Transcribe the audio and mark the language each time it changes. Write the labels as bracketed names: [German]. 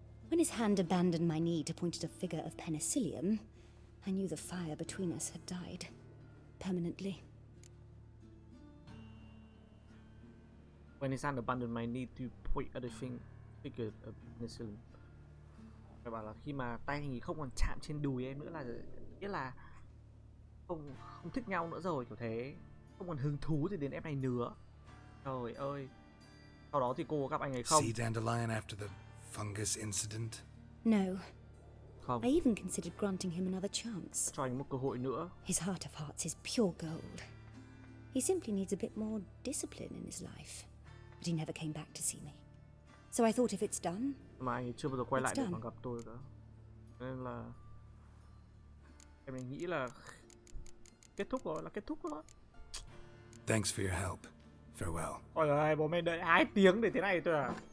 [English] When his hand abandoned my knee to point at a figure of penicillium, I knew the fire between us had died. Permanently. When his hand abandoned my knee to point at a figure of penicillin. [Vietnamese] Phải bảo là khi mà tay anh ấy không còn chạm trên đùi em nữa là nghĩa là không thích nhau nữa rồi, kiểu thế, không còn hứng thú gì đến em này nữa. Trời ơi. Sau đó thì cô có gặp anh ấy không? [English] See Dandelion after the fungus incident? No. [Vietnamese] Không. [English] I even considered granting him another chance. [Vietnamese] Cho anh một cơ hội nữa. [English] His heart of hearts is pure gold. He simply needs a bit more discipline in his life. But he never came back to see me. So I thought if it's done... [Vietnamese] Mà anh ấy chưa bao giờ quay lại để [English] done. [Vietnamese] mà gặp tôi cả. Nên là em ấy nghĩ là kết thúc rồi, là kết thúc rồi. [English] Thanks for your help. Farewell. [Vietnamese] Ôi ơi, bố mẹ đợi 2 tiếng để thế này thôi à?